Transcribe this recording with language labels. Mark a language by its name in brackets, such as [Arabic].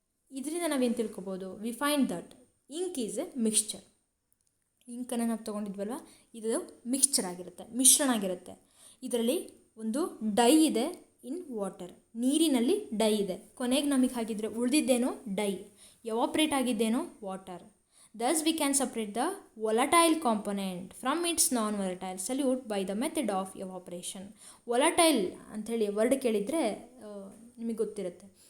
[Kannada] ಇದರಿಂದ ನಾವೇನು ತಿಳ್ಕೊಬೋದು? [English] We find that ink is a mixture. [Kannada] ಇಂಕನ್ನು ನಾವು ತೊಗೊಂಡಿದ್ವಲ್ವ, ಇದು ಮಿಕ್ಸ್ಚರ್ ಆಗಿರುತ್ತೆ, ಮಿಶ್ರಣ ಆಗಿರುತ್ತೆ. ಇದರಲ್ಲಿ ಒಂದು ಡೈ ಇದೆ [English] in water, [Kannada] ನೀರಿನಲ್ಲಿ ಡೈ ಇದೆ. ಕೊನೆಗೆ ನಮಗೆ ಹಾಗಿದ್ರೆ ಉಳಿದಿದ್ದೇನೋ dye, evaporate ಆಗಿದ್ದೇನೋ water. [English] Thus we can separate the volatile component from its non-volatile solute by the method of evaporation. [Kannada] Volatile ಅಂಥೇಳಿ ವರ್ಡ್ ಕೇಳಿದರೆ ನಿಮಗೆ ಗೊತ್ತಿರುತ್ತೆ.